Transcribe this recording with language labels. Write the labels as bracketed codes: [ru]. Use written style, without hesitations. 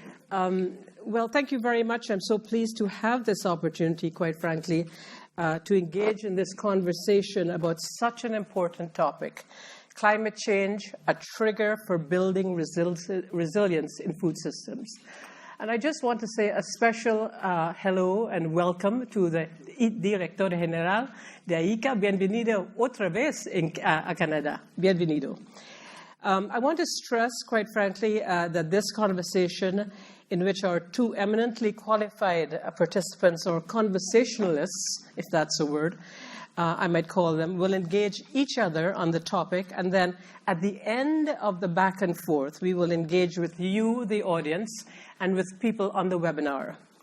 [en] Well, thank you very much. I'm so pleased to have this opportunity, quite frankly, to engage in this conversation about such an important topic. Climate change, a trigger for building resilience in food systems. And I just want to say a special hello and welcome to the Director General de IICA. [es] Bienvenido otra vez a Canada. Bienvenido. [en] I want to stress, quite frankly, that this conversation, in which our two eminently qualified participants, or conversationalists, if that's a word, I might call them, will engage each other on the topic, and then at the end of the back and forth, we will engage with you, the audience, and with people on the webinar.